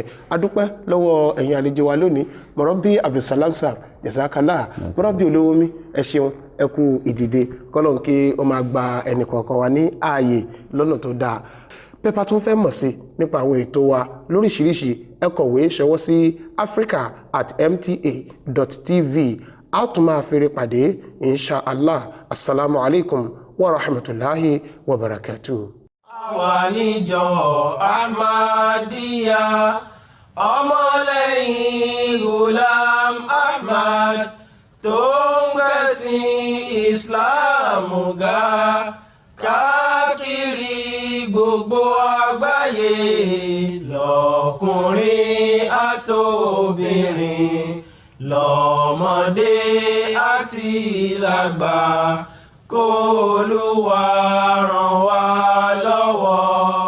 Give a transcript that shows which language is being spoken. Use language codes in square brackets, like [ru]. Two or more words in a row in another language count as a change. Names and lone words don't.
[yo] Adúpẹ́ lọ́wọ́ ẹ̀yin àlejò wa lónìí Mọ̀rọ̀bí Abdulsalam sir Jazakallah Mọ̀rọ̀bí olówó mi ẹ ṣeun ẹ kú ìdìde kọ́lọ́n kí ó máa gba ẹnì kọ̀ọ̀kan wa ní ààyè lọ́nà tó dáa. Pẹ́pà tún fẹ́ mọ̀ sí nípa àwọn ètò wa lóríṣiríṣi ẹ kọ̀wé ṣọwọ́ sí africa@mta.tv a tún máa fèrè pàdé inshallah. [ar] السلام عليكم ورحمة الله وبركاته. [yo] Àwa níjọ Ahmadiyya ọmọlẹ́yìn Ghulam Ahmad tó ń gbẹ̀sìn Islam ga káàkiri gbogbo àgbáyé lọ́kùnrin àtobìnrin lọ́mọdé àti lágbà kó Olúwa ràn wá lọ́wọ́.